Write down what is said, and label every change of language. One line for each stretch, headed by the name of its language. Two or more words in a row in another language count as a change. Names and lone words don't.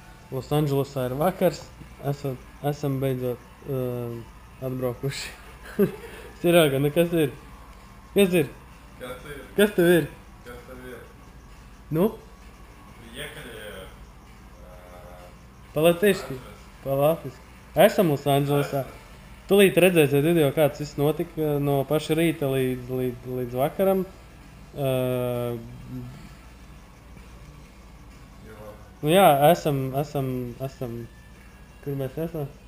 Latvian: Losandželosā ir vakars. Esam beidzot atbraukuši. Sirāga, nu kas ir? Kas ir? Kas tev ir? Nu?
Russian: По-латышски.
Latvian: По-латviski. Esam Losandželosā. Tūlīt redzēsiet video, kāds viss notika no paša rīta līdz vakaram. Nu jā, esam, kur mēs esam?